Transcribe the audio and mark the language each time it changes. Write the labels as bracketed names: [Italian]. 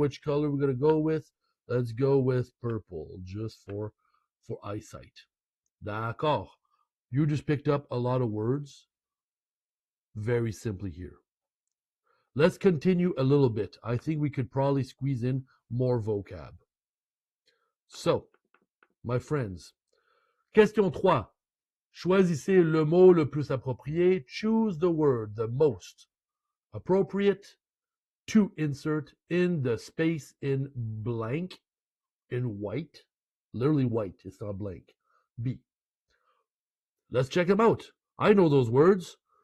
[English] Which color we're gonna go with? Let's go with purple, just for eyesight. D'accord. You just picked up a lot of words very simply here. Let's continue a little bit. I think we could probably squeeze in more vocab. So, my friends, question 3. [French] Choisissez le mot le plus approprié. [English] Choose the word the most appropriate to insert in the space in blank, in white. Literally white, it's not blank. B. Let's check them out. I know those words.